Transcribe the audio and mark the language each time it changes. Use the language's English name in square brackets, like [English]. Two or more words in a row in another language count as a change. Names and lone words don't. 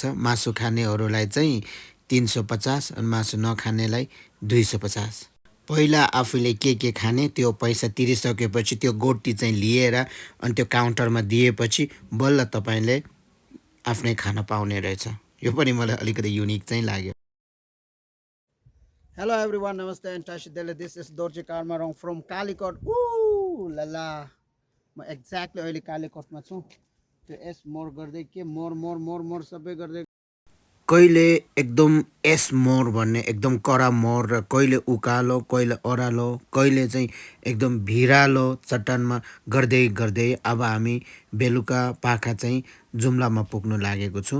[Nepali] मासु खानेहरूलाई चाहिँ 350 अनि मासु नखानेलाई 250। पहिला आफूले के खाने त्यो पैसा तिरिसकेपछि त्यो गोटी चाहिँ लिएर अनि त्यो काउन्टरमा दिएपछि बल्ल तपाईँले आफ्नै खाना पाउने रहेछ। यो पनि मलाई अलिकति युनिक चाहिँ लाग्यो। [English] Hello everyone, Namaste and Tashi Delhi. This is Dorji Karmarong from Calicut. Woo la la. [Nepali] म एक्ज्याक्टली अहिले कालीकोटमा छु। त्यो एस मोर गर्दै के मोर सबै गर्दै कहिले एकदम एस मोर भन्ने एकदम कडा मोर र कहिले उकालो कहिले ओह्रालो कहिले चाहिँ एकदम भिरालो चट्टानमा गर्दै गर्दै अब हामी बेलुका पाखा चाहिँ जुम्लामा पुग्नु लागेको छु।